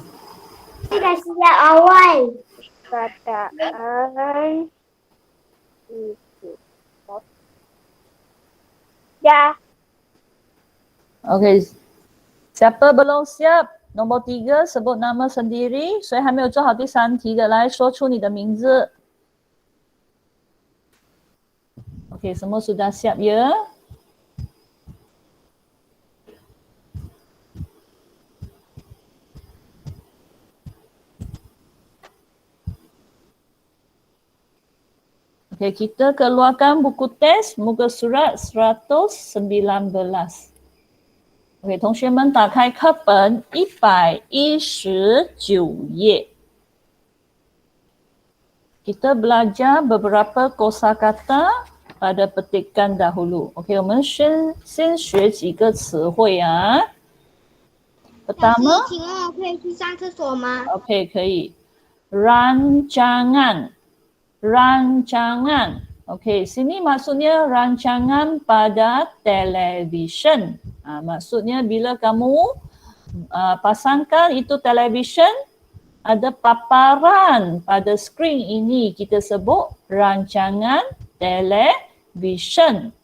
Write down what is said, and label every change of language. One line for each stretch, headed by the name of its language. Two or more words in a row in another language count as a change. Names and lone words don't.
Malay: Dah siap awal. Kataan. Dah. Okey. Siapa belum siap? nombor 3sebut nama sendiri。
Chinese: 谁还没有做好第3题的，来说出你的名字。
Malay: Okey, semua sudah siap ya? Okey, kita keluarkan buku test muka surat 119。OK，
Chinese: 同学们打开课本
Malay: 119 页。Kita belajar beberapa kosakata pada petikan dahulu。OK，
Chinese: 我们先学几个词汇啊。
Malay: Pertama，
Chinese: 请问我可以去上厕所吗？
Malay: OK， 可以。Rancangan， rancangan。OK， sini maksudnya rancangan pada televisyen. Maksudnya bila kamu pasangkan itu televisyen, ada paparan pada skrin ini, kita sebut rancangan televisyen.